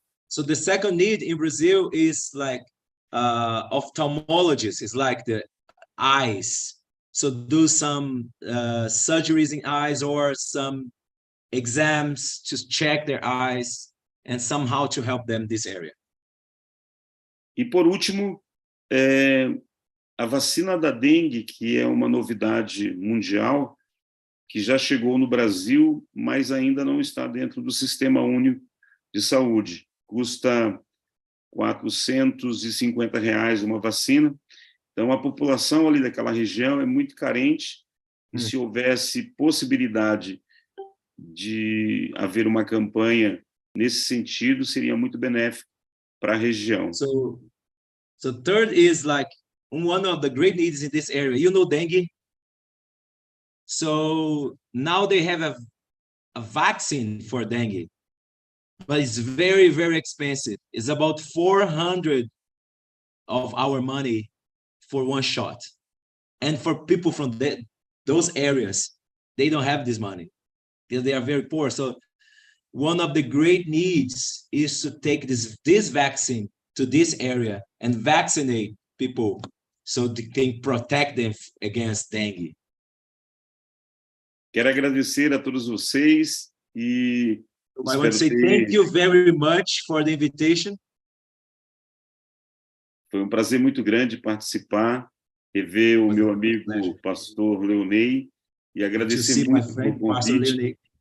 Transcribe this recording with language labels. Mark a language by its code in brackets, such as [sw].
[en] So the second need in Brazil is like ophthalmologists, is like the eyes. So do some surgeries in eyes or some exams to check their eyes and somehow to help them this area. [pt] E por último, a vacina da dengue, que é uma novidade mundial, que já chegou no Brasil, mas ainda não está dentro do Sistema Único de Saúde. Custa R$450 uma vacina. Então, a população ali daquela região é muito carente, e se houvesse possibilidade de haver uma campanha nesse sentido, seria muito benéfico para a região. [en] So third is like one of the great needs in this area. You know dengue. So now they have a vaccine for dengue, but it's very, very expensive. It's about 400 of our money for one shot. And for people from those areas, they don't have this money. They are very poor. So one of the great needs is to take this vaccine to this area and vaccinate people so they can protect them against dengue. [pt] Quero agradecer a todos vocês e [en] I want to say thank you very much for the invitation. [pt] Foi um prazer muito grande participar, rever o meu amigo pastor Leonei e agradecer muito pelo convite.